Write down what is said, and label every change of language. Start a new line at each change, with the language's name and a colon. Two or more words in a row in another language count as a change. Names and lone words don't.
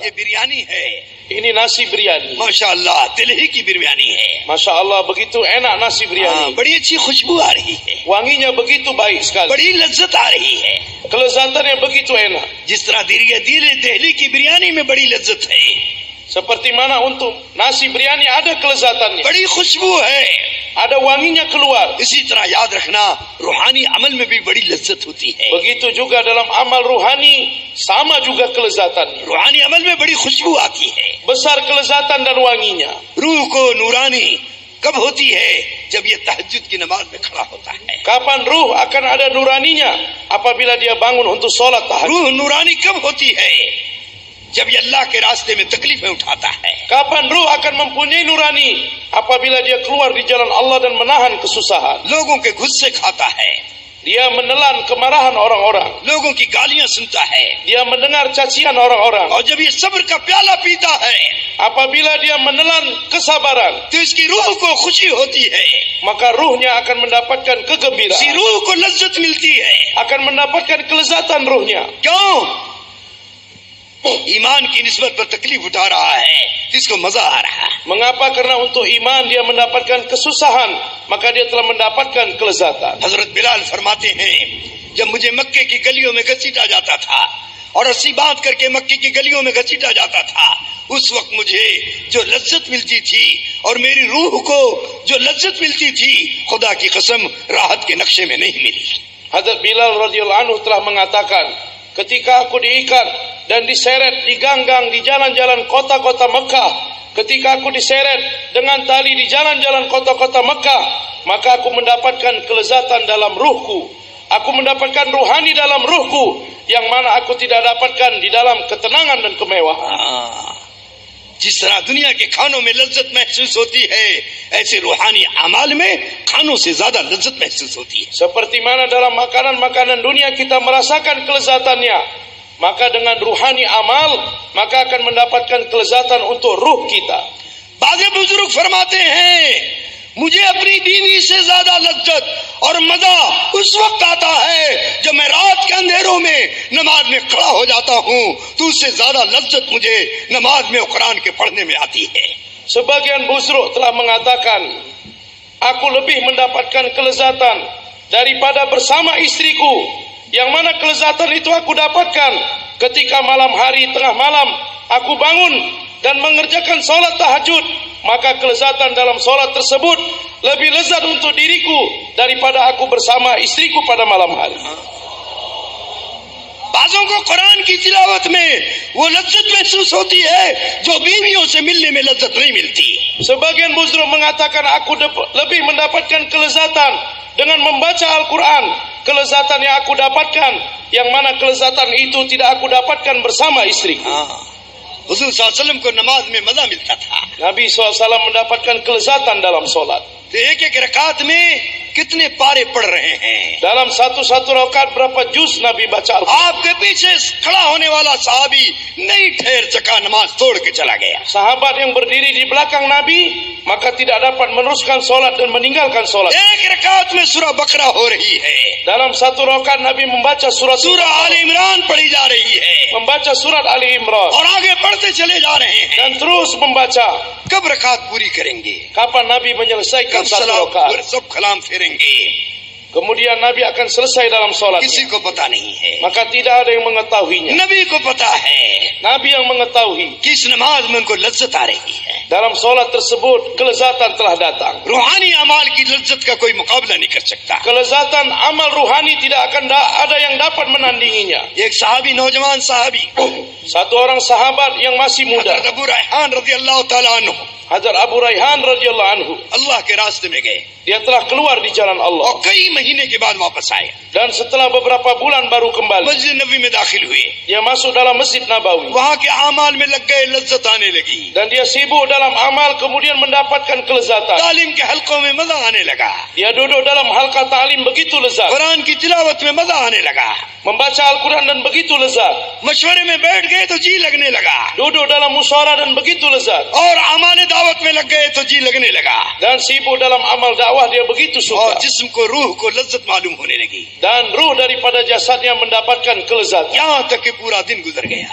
Hindi: ये बिरयानी है,
Malay: Ini nasi biryani.
Hindi: माशाअल्लाह तिलही की बिरयानी है।
Arabic: ما شاء الله
Malay: begitu enak nasi
Hindi: हाँ,
Malay: biryani.
Hindi: बड़ी अच्छी खुशबू आ रही है,
Malay: Wanginya begitu baik sekali.
Hindi: बड़ी लज्जत आ रही है।
Malay: Kelezatannya begitu enak.
Hindi: जिस तरह दिल्ली की बिरयानी में बड़ी लज्जत है,
Malay: Seperti mana untuk nasi biryani ada kelezatannya.
Hindi: बड़ी खुशबू है,
Malay: Ada wanginya keluar.
Hindi: इसी तरह याद रखना रूहानी अमल में भी बड़ी लज्जत होती है।
Malay: Begitu juga dalam amal ruhani sama juga kelezatannya.
Hindi: रूहानी अमल में बड़ी खुशबू आती है।
Malay: Besar kelezatan dan wanginya.
Hindi: रूह को नूरानी कब होती है? जब ये तहज्जुद की नमाज में खड़ा होता है।
Malay: Kapan ruh akan ada nuraninya? Apabila dia bangun untuk sholat tahajud.
Hindi: रूह नूरानी कब होती है? जब ये अल्लाह के रास्ते में तकलीफें उठाता है।
Malay: Kapan ruh akan mempunyai nurani? Apabila dia keluar di jalan Allah dan menahan kesusahan.
Hindi: लोगों के गुस्से खाता है,
Malay: Dia menelan kemarahan orang-orang.
Hindi: लोगों की गालियां सुनता है,
Malay: Dia mendengar cacian orang-orang.
Hindi: और जब ये सब्र का प्याला पीता है
Malay: Apabila dia menelan kesabaran,
Hindi: तो इसकी रूह को खुशी होती है,
Malay: maka ruhnya akan mendapatkan
Hindi: इसी
Malay: kegembiraan,
Hindi: रूह को लज्जत मिलती है।
Malay: akan mendapatkan kelezatan ruhnya.
Hindi: क्यों? ईमान की निस्बत पर तकलीफ उठा रहा है तो इसको मजा आ रहा है।
Malay: Mengapa? Karena untuk iman dia mendapatkan kesusahan, maka dia telah mendapatkan kelezatan.
Hindi: हजरत बिलाल फरमाते हैं, जब मुझे मक्के की गलियों में घसीटा जाता था और रस्सी बांध करके मक्के की गलियों में घसीटा जाता था, उस वक्त मुझे जो लज्जत मिलती थी और मेरी रूह को जो लज्जत मिलती थी, खुदा की कसम राहत के नक्शे में नहीं मिली।
Malay: Hadrat Bilal
Arabic: رضي الله عنه
Malay: telah mengatakan, ketika aku diikat dan diseret di gang-gang di jalan-jalan kota-kota Mekah, ketika aku diseret dengan tali di jalan-jalan kota-kota Mekah, maka aku mendapatkan kelezatan dalam ruhku. Aku mendapatkan ruhani dalam ruhku yang mana aku tidak dapatkan di dalam ketenangan dan kemewahan.
Hindi: जिस तरह दुनिया के खानों में लज्जत महसूस होती है, ऐसे रूहानी अमाल में खानों से ज्यादा लज्जत महसूस होती है।
Malay: Seperti mana dalam makanan-makanan dunia kita merasakan kelezatannya, maka dengan ruhani amal maka akan mendapatkan kelezatan untuk ruh kita.
Hindi: बाज़ बुजुर्ग फरमाते हैं, मुझे अपनी बीवी से ज्यादा लज्जत और मजा उस वक्त आता है जब मैं रात के अंधेरों में नमाज में खड़ा हो जाता हूँ, तो उससे ज्यादा लज्जत मुझे नमाज में कुरान के पढ़ने में आती है।
Malay: Sebagian busruk telah mengatakan, aku lebih mendapatkan kelezatan daripada bersama istriku, yang mana kelezatan itu aku dapatkan ketika malam hari tengah malam aku bangun dan mengerjakan sholat tahajud, maka kelezatan dalam sholat tersebut lebih lezat untuk diriku daripada aku bersama istriku pada malam hari.
Hindi: बाज़ों को कुरान की तिलावत में वो लज्जत महसूस होती है जो बीवियों से मिलने में लज्जत नहीं मिलती।
Malay: Sebagian busruk mengatakan aku lebih mendapatkan kelezatan dengan membaca Al-Quran, kelezatan yang aku dapatkan, yang mana kelezatan itu tidak aku dapatkan bersama istriku.
Hindi: हुज़ूर
Arabic: صلى الله عليه وسلم
Hindi: को नमाज में मजा मिलता था।
Malay: Nabi SAW mendapatkan kelezatan dalam solat.
Hindi: तो एक एक रकात में कितने पारे पढ़ रहे हैं।
Malay: Dalam satu-satu rakaat berapa juz Nabi baca Al-Quran.
Hindi: आपके पीछे खड़ा होने वाला साहबी नहीं ठहर सका, नमाज तोड़ के चला गया।
Malay: Sahabat yang berdiri di belakang Nabi maka tidak dapat meneruskan solat dan meninggalkan solat.
Hindi: एक रकात में सूरह बकरा हो रही है,
Malay: Dalam satu rakaat Nabi membaca
Hindi: सूरह आल इमरान पढ़ी जा रही है
Malay: membaca surat Ali Imran
Hindi: और आगे पढ़ते चले जा रहे हैं।
Malay: dan terus membaca.
Hindi: कब रकात पूरी करेंगे?
Malay: Kapan Nabi menyelesaikan
Hindi: कब
Malay: satu
Hindi: सलाम
Malay: rakaat?
Hindi: सब कलाम फेरेंगे?
Malay: Kemudian Nabi akan selesai dalam solat.
Hindi: किसी को पता नहीं है।
Malay: Maka tidak ada yang mengetahuinya.
Hindi: नबी को पता है
Malay: Nabi yang mengetahui.
Hindi: कि इस नमाज में उनको लज्जत आ रही है।
Malay: Dalam solat tersebut kelezatan telah datang.
Hindi: रूहानी अमाल की लज्जत का कोई मुकाबला नहीं कर सकता।
Malay: Kelezatan amal ruhani tidak akan ada yang dapat menandinginya.
Hindi: एक सहाबी, नौजवान सहाबी,
Malay: Satu orang sahabat yang masih muda,
Hindi: हज़रत अबू रैहान
Arabic: رضي الله تعالى عنه,
Malay: Hadrat Abu Rayhan
Arabic: رضي الله عنه,
Hindi: अल्लाह के रास्ते में गए
Malay: dia telah keluar di jalan
Hindi: और
Malay: Allah
Hindi: कई महीने के बाद वापस आए।
Malay: dan setelah beberapa bulan baru kembali.
Hindi: मस्जिद नबी में दाखिल हुए,
Malay: Dia masuk dalam Masjid Nabawi
Hindi: वहाँ के अमाल में लग गए, लज्जत आने लगी।
Malay: dan dia sibuk dalam amal, kemudian mendapatkan kelezatan.
Hindi: तालीम के हलकों में मजा आने लगा,
Malay: Dia duduk dalam halqa ta'lim begitu lezat,
Hindi: कुरान की तिलावत में मजा आने लगा,
Malay: membaca Al-Quran dan begitu lezat,
Hindi: मशवरे में बैठ गए तो जी लगने लगा,
Malay: duduk dalam musyawarah dan begitu lezat,
Hindi: और अमाल दावत में लग गए तो जी लगने लगा,
Malay: dan sibuk dalam amal dakwah dia begitu
Hindi: और
Malay: suka,
Hindi: जिस्म को, रूह को लज्जत मालूम होने लगी।
Malay: dan ruh daripada jasadnya mendapatkan kelezatan,
Hindi: यहाँ तक कि पूरा दिन गुजर गया